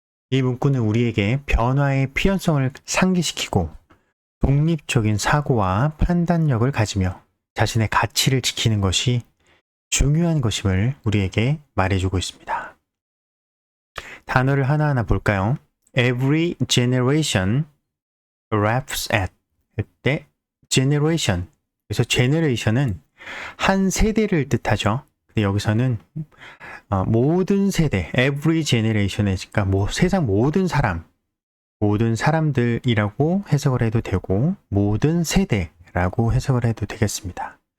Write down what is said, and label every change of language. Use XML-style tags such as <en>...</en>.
<ko>이 문구는 우리에게 변화의 필연성을 상기시키고 독립적인 사고와 판단력을 가지며 자신의 가치를 지키는 것이 중요한 것임을 우리에게 말해주고 있습니다. 단어를 하나하나 볼까요?</ko> <en>Every generation laughs at</en> <ko>때</ko> <en>generation.</en> <ko>그래서 generation은 한 세대를 뜻하죠. 근데 여기서는 모든 세대,</ko> <en>every generation</en> <ko>에 그러니까 세상 모든 사람, 모든 사람들이라고 해석을 해도 되고 모든 세대라고 해석을 해도 되겠습니다.</ko>